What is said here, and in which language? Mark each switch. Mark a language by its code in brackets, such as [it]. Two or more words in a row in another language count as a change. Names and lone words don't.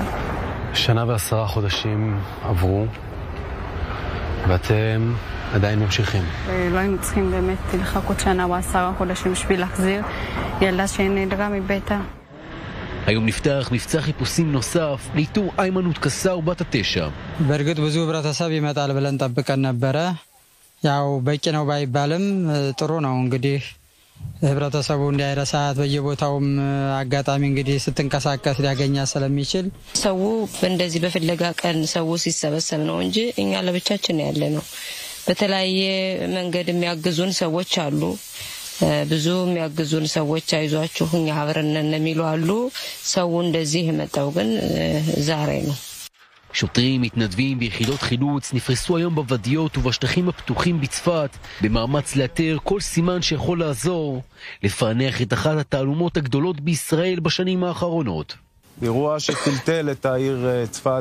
[he] 1 ו10 חודשים עברו, ואתם עדיין ממשיכים. לא היינו צריכים באמת לחכות 1 ו10 חודשים בשביל להחזיר ילדה שנעדרה מביתה. היום נפתח מבצע חיפושים נוסף לאיתור איימנות קסאו בת 9. [am] በእርግጥ ብዙ ህብረተሰብ ይመጣል ብለን ጠብቀን ነበረ። ያው በቂ ነው ባይባልም ጥሩ ነው እንግዲህ ህብረተሰቡ እንዳይረሳት በየቦታውም አጋጣሚ እንግዲህ ስትንቀሳቀስ ሊያገኛት ስለሚችል ሰው እንደዚህ በፍለጋ ቀን ሰው ሲሰበሰብ ነው እንጂ እኛ ለብቻችን ያለ ነው። በተለያየ መንገድ የሚያግዙን ሰዎች አሉ። ብዙ የሚያግዙን ሰዎች አይዟችሁ እኛ አብረን ነን የሚሉ አሉ። ሰው እንደዚህ መጣው ግን ዛሬ ነው። [he] שוטרים מתנדבים ביחידות חילוץ נפרסו היום בוודיות ובשטחים הפתוחים בצפת במאמץ לאתר כל סימן שיכול לעזור לפענח את אחת התעלומות הגדולות בישראל בשנים האחרונות. אירוע שטלטל את העיר צפת.